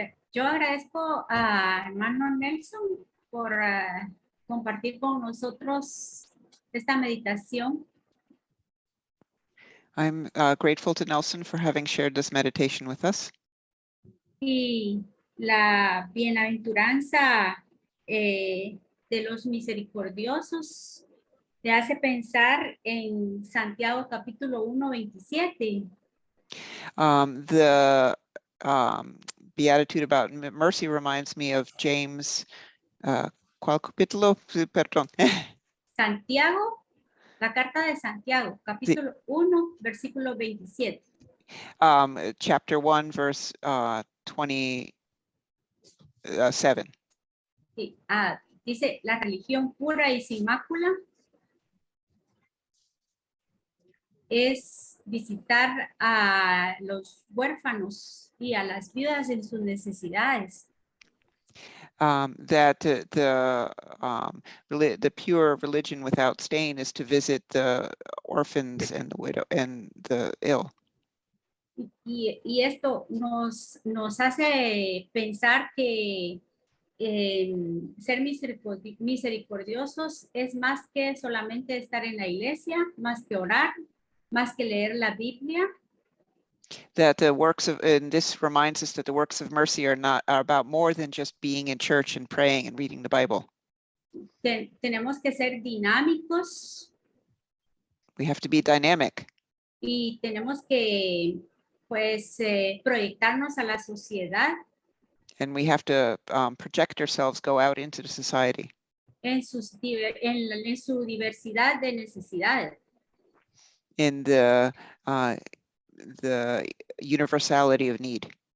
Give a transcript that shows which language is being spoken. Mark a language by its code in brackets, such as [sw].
[es] Yo agradezco a hermano Nelson por compartir con nosotros esta meditación. [en] I'm grateful to Nelson for having shared this meditation with us. [es] Y la bienaventuranza de los misericordiosos te hace pensar en Santiago capítulo 1, 27. [en] The Beatitude about mercy reminds me of James, [es] ¿cuál capítulo? Perdón. Santiago, la carta de Santiago, capítulo 1, versículo 27. [en] Chapter 1, verse 27. [es] Sí, dice, la religión pura y sin mácula es visitar a los huérfanos y a las viudas en sus necesidades. [en] that the pure religion without stain is to visit the orphans and the widow and the ill. [es] Y esto nos hace pensar que ser misericordiosos es más que solamente estar en la iglesia, más que orar, más que leer la Biblia. [en] That the works of, and this reminds us that the works of mercy are about more than just being in church and praying and reading the Bible. [es] Tenemos que ser dinámicos. [en] We have to be dynamic. [es] Y tenemos que, pues, proyectarnos a la sociedad. [en] And we have to project ourselves, go out into the society. [es] En su diversidad de necesidades. [en] In the universality of need.